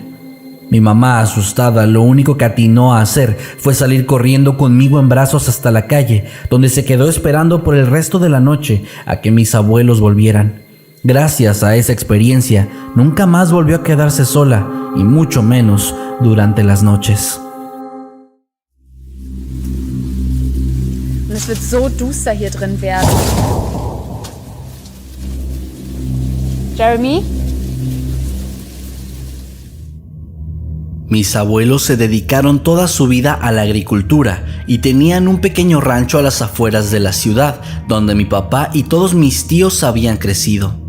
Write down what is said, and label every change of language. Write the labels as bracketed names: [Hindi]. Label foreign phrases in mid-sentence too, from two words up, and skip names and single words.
[Spanish] Mi mamá, asustada, lo único que atinó a hacer fue salir corriendo conmigo en brazos hasta la calle, donde se quedó esperando por el resto de la noche a que mis abuelos volvieran. Gracias a esa experiencia, nunca más volvió a quedarse sola, y mucho menos durante las noches. [German] Es wird so duster hier drin werden. Jeremy? [Spanish] Mis abuelos se dedicaron toda su vida a la agricultura y tenían un pequeño rancho a las afueras de la ciudad, donde mi papá y todos mis tíos habían crecido.